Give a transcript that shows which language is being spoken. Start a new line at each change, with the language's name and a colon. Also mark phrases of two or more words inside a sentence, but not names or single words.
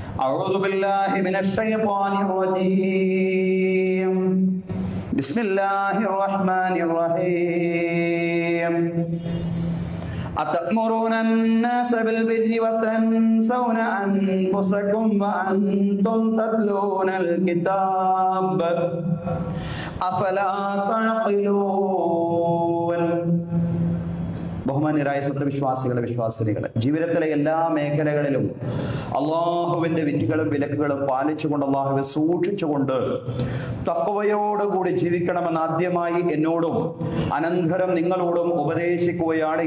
Arabic: أعوذ بالله من الشيطان الرجيم بسم الله الرحمن الرحيم أتأمرون الناس بالبر وتنسون أنفسكم وأنتم تتلون الكتاب أفلا تعقلون.
Malayalam: ബഹുമാന്യരായ സത്യവിശ്വാസികളെ, വിശ്വാസിനികളെ, ജീവിതത്തിലെ എല്ലാ മേഖലകളിലും അള്ളാഹുവിന്റെ വിധികളും വിലക്കുകളും പാലിച്ചുകൊണ്ട്, അള്ളാഹുവെ സൂക്ഷിച്ചുകൊണ്ട് തഖ്വയോടുകൂടി ജീവിക്കണമെന്ന് ആദ്യമായി എന്നോടും അനന്തരം നിങ്ങളോടും ഉപദേശിക്കുകയാണ്.